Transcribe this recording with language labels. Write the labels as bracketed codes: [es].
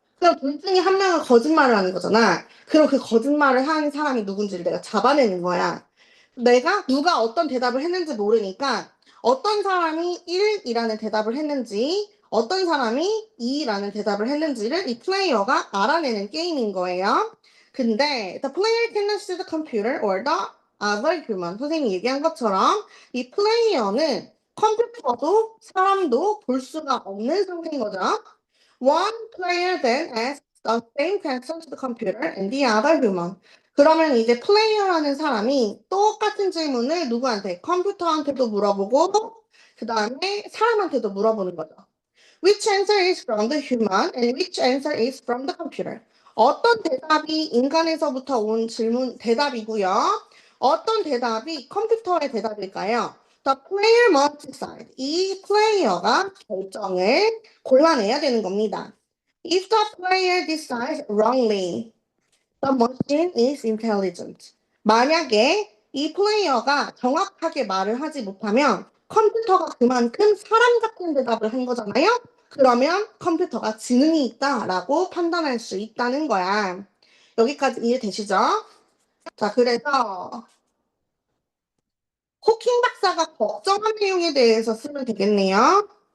[ko] 그럼 둘 중에 한 명은 거짓말을 하는 거잖아. 그럼 그 거짓말을 한 사람이 누군지를 내가 잡아내는 거야. 내가 누가 어떤 대답을 했는지 모르니까 어떤 사람이 1이라는 대답을 했는지 어떤 사람이 2라는 대답을 했는지를 이 플레이어가 알아내는 게임인 거예요. [en] 근데 the player cannot see the computer or the other human. [ko] 선생님이 얘기한 것처럼 이 플레이어는 컴퓨터도 사람도 볼 수가 없는 상태인 거죠. [en] One player then asks the same question to the computer and the other human. [ko] 그러면 이제 플레이어라는 사람이 똑같은 질문을 누구한테? 컴퓨터한테도 물어보고 그 다음에 사람한테도 물어보는 거죠. [en] Which answer is from the human and which answer is from the computer? [ko] 어떤 대답이 인간에서부터 온 질문 대답이고요. 어떤 대답이 컴퓨터의 대답일까요? [en] The player must decide. [ko] 이 플레이어가 결정을 골라내야 되는 겁니다. [en] If the player decides wrongly, the machine is intelligent. [ko] 만약에 이 플레이어가 정확하게 말을 하지 못하면 컴퓨터가 그만큼 사람 같은 대답을 한 거잖아요? 그러면 컴퓨터가 지능이 있다라고 판단할 수 있다는 거야. 여기까지 이해되시죠? 자, 그래서 호킹 박사가 걱정한 내용에 대해서 쓰면 되겠네요.